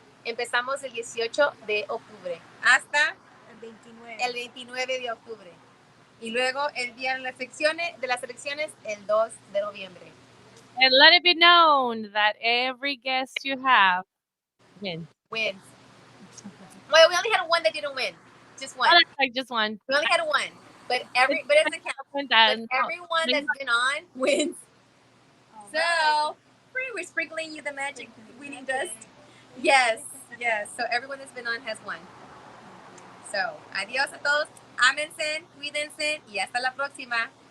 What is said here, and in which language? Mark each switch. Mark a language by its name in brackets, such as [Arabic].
[Spanish] Empezamos el 18 de octubre hasta El 29. el 29 de octubre. Y luego el día de las elecciones, el 2 de noviembre. [English] And let it be known that every guest you have wins. Wins. Well, we only had one that didn't win. Just one. Oh, that's like just one. We only had one. But it doesn't count. But everyone that's been on wins. All So, right. we're sprinkling you the magic winning dust. Yes. So everyone that's been on has won. [Spanish] So, adiós a todos. Ámense, cuídense y hasta la próxima.